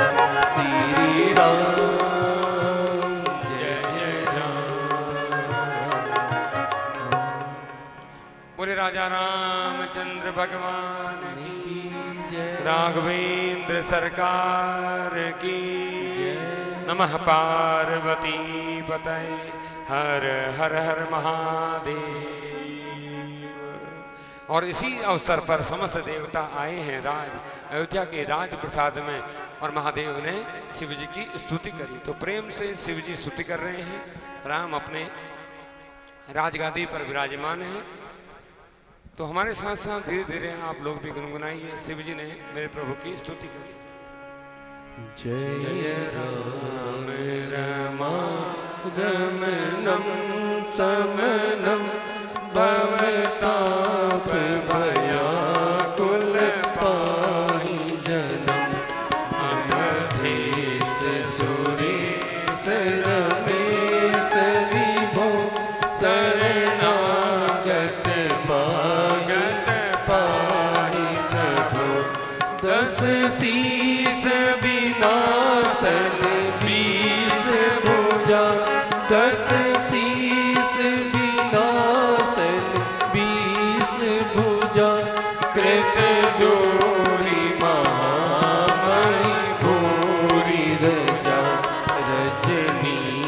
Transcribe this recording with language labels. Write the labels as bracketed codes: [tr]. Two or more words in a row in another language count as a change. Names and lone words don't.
[hi] श्री राम जय जय राम। बोले राजा रामचंद्र भगवान की जय। राघवेंद्र सरकार की नमः। पार्वती पतये हर हर हर महादेव। और इसी अवसर पर समस्त देवता आए हैं राज अयोध्या के राज प्रसाद में, और महादेव ने शिव जी की स्तुति करी। तो प्रेम से शिव जी स्तुति कर रहे हैं। राम अपने राजगादी पर विराजमान हैं। तो हमारे साथ साथ धीरे धीरे आप लोग भी गुनगुनाइए। शिव जी ने मेरे प्रभु की स्तुति करी। [sa] जय जय राम रमा रमणं समनं भवताप भयाकुल पाहि जनम् अवधेश सुरेश रमेश विभो शरणागत मागत पाहि प्रभो दस शीस विनाशन बीस भुजा दस शीस विनाशन बीस भुजा कृत दूरी महामहि भूरि रजा रजनी